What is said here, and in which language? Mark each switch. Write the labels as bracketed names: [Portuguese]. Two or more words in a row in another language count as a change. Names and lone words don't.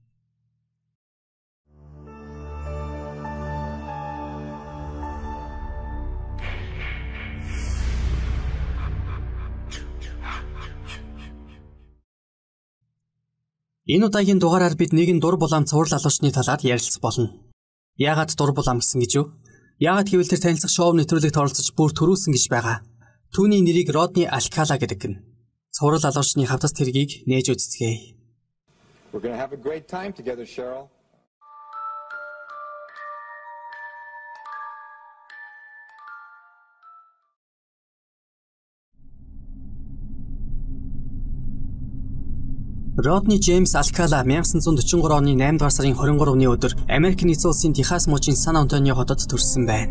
[Mongolian] Энэ удаагийн дугаараар бид нэгэн дур булаам цуврал алуучны талаар ярилцах болно. Яагаад дур булаам гэсэн гэж юу? Яагаад гэвэл тэр танилцах шоу нэвтрүүлэгт оролцож бүр төрүүлсэн гэж байгаа. Түүний нэрийг Родни Алкала гэдэг гэнэ. Цуврал алуучны хавтас тэргийг нээж үзцгээе. [English] We're going to have a great time together, Cheryl. [Mongolian] Родни Джеймс Алкала 1943 оны 8 дугаар сарын 23-ны өдөр Америк нэгдсэн улсын Техас мужийн Сан Антонио хотод төрсөн байна.